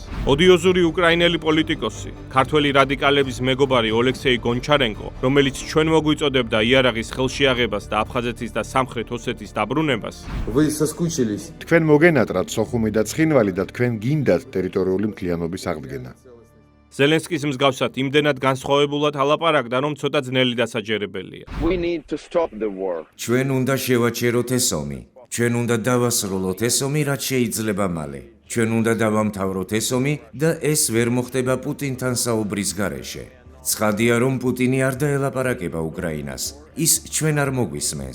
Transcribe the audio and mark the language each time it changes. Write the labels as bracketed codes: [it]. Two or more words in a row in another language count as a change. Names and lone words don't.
[ka] ოდიოზური უკრაინელი პოლიტიკოსი, ქართველი რადიკალების მეგობარი ოლექსეი გონჩარენკო, რომელიც ჩვენ მოგვიწოდებდა იარაღის ხელშეაღებას და აფხაზეთის და სამხრეთ ოსეთის დაბრუნებას, [ru] Вы соскучились? [ka] თქვენ მოგენატრათ სოხუმი და ცხინვალი და თქვენ გინდათ ტერიტორიული მთლიანობის აღდგენა. ზელენსკის მსგავსად იმდენად განსხვავებულად ალაპარაკდა, რომ ცოტა ძნელი დასაჯერებელია. [en] We need to stop the war. [ka] ჩვენ უნდა შევაჩეროთ ეს ომი. ჩვენ უნდა დავასრულოთ ეს ომი, რაც შეიძლება მალე. ჩვენ უნდა დავამთავროთ ეს ომი და ეს ვერ მოხდება პუტინთან საუბრის გარეშე. ცხადია, რომ პუტინი არ დაელაპარაკება უკრაინას. ის ჩვენ არ მოგვისმენს.